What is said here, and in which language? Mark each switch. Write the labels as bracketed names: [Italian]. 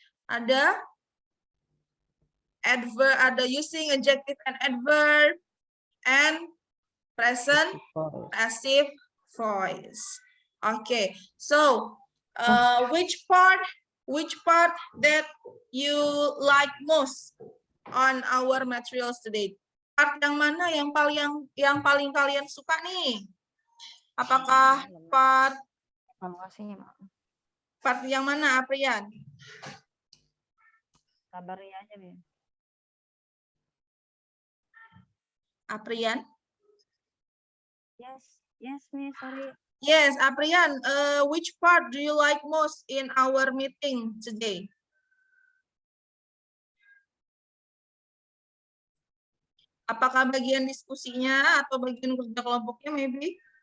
[Indonesian] Ada adverb, ada [English] using adjective and adverb, and present passive voice. Okay, so which part that you like most on our materials today? [Indonesian] Part yang mana yang paling kalian suka nih? Apakah part yang mana, Aprian? Kabarnya aja, Bim. Aprian? [English] Yes, Miss, sorry. Yes, Aprian, which part do you like most in our meeting today? [Indonesian] Apakah bagian diskusinya atau bagian kerja kelompoknya, [English] maybe?